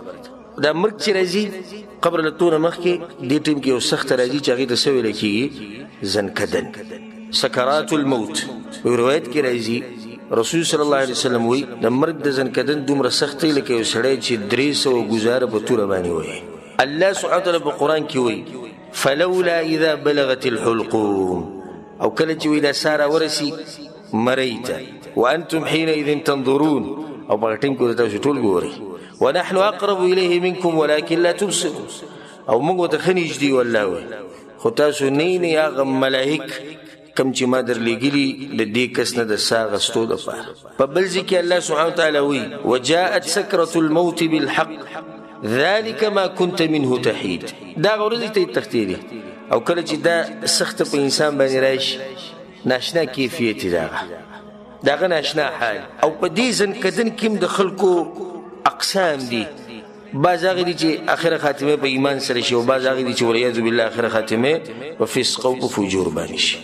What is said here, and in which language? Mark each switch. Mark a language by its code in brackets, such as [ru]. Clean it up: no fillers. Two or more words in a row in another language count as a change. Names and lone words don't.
[ps] دا مرګ چې راځي قبر له تونه مخکې دې ټیم کې یو سخته راځي چې هغې ته څه ویلی کېږي؟ زنکدن، [ar] سکرات الموت. [ps] په روایت کې راځي رسول [ar] صلی الله علیه وسلم [ps] وایي د مرګ د زنکدن دومره سخت دی لکه یو سړی چې 300 ګزاره په توره باندې وایي. الله [ar] سبحانه وتعالی [ps] په قرآن کې وایي [ar] فلولا اذا بلغت الحلقوم، [ps] او کله چې وایي دا ساه راورسي مرۍ ته [ar] وانتم حینئذ تنظرون، [ps] او په هغه ټیم کې تاسو ټول ګورئ [ar] ونحن اقرب الیه منکم ولکن لا تبصرون، [ps] او موږ ورته ښه نږدې والله وایي خو تاسو نه یې هغه ملائک کم چې ما درلېږلي د دې کس نه د ساه اخیستو دپاره. په بل ځای کې الله [ar] سبحانه وتعالی [ps] وایي [ar] وجاءت سکرة الموت بالحق ذلك ما كنت منه تحید. [ps] دا هغه ورځې ته یې تښتېدې، او کله چې دا سخته په انسان باندې راشي ناشنا کیفیت یې د هغه ناشنا حال. او په دې زنکدن کې هم د خلکو اقسام دي، بعض هغې دي چې آخره خاتمه په ایمان سره شي، او بعض هغې دي چې [ar] والعیاذ بالله [ps] آخره خاتمه په فسق او په فجور باندې شي.